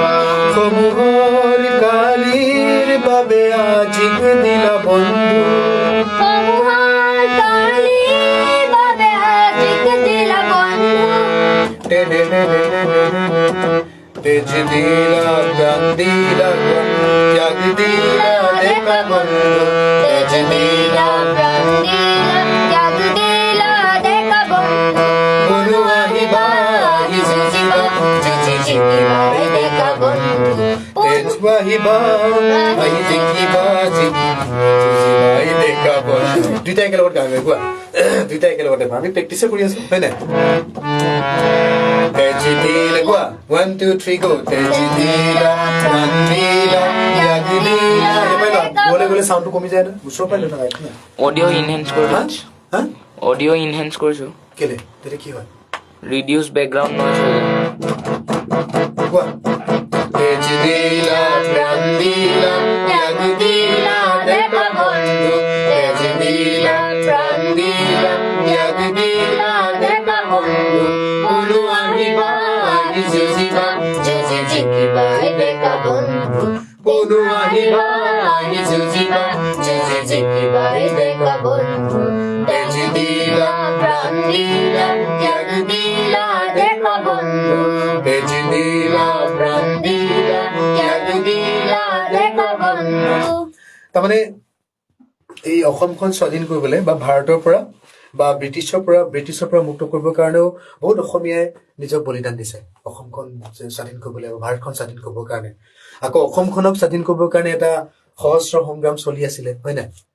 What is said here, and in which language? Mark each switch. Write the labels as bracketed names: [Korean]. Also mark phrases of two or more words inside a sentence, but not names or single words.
[Assamese] সমূহৰ কালিৰ বাবে আজিক দিলা বন্ধু সমূহৰ কালিৰ বাবে আজিক দিলা বন্ধু তেজ দিলা প্রাণ দিলা ত্যাগ দিলা দেখা বন্ধু তেজ দিলা প্রাণ দিলা ত্যাগ দিলা দেখা বন্ধু বলো আহিবা আহি যুঁজিবা যুঁজি জিকিবা দেখা বন্ধু তেজ বাহিবা আহি জিকিবা জিকিবা দেখা বন্ধু দুইটা একেলগত গাওঁগে কোৱা দুইটা একেলগতে আমি প্ৰেক্টিছে কৰি আছো হয় নাই তেজ দিলা কোৱা 1 2 3 গো তেজ দিলা প্রাণ দিলা ত্যাগ দিলা এবাৰ গলে গলে সাউন্ডটো কমি যায় না ওচৰ পাই না একনা [English] audio enhance [Assamese] কৰি হা দিছোঁ হা [English] audio enhance [Assamese] কৰিছোঁ কেলে তেতিয়া কি হয় [English] reduce background noise [Assamese] হৈ যায় কোৱা তেজ দিলা প্রাণ দিলা ত্যাগ দিলা দেখা বন্ধু তেজ দিলা প্রাণ দিলা ত্যাগ দিলা দেখা বন্ধু বলো আহিবা আহি যুঁজিবা যুঁজি জিকিবা দেখা বন্ধু বলো আহিবা আহি যুঁজিবা যুঁজি জিকিবা দেখা বন্ধু তেজ দিলা প্রাণ দিলা ত্যাগ দিলা দেখা বন্ধু তেজ দিলা প্রাণ দিলা ত্যাগ দিলা দেখা বন্ধু তাৰমানে এই অসমখন স্বাধীন কৰিবলৈ বা ভাৰতৰ পৰা বা ব্ৰিটিছৰ পৰা মুক্ত কৰিবৰ কাৰণেও বহুত অসমীয়াই নিজক বলিদান দিছে অসমখন স্বাধীন কৰিবলৈ বা ভাৰতখন স্বাধীন কৰিবৰ কাৰণে আকৌ অসমখনক স্বাধীন কৰিবৰ কাৰণে এটা সহস্ৰ সংগ্ৰাম চলি আছিলে হয় নাই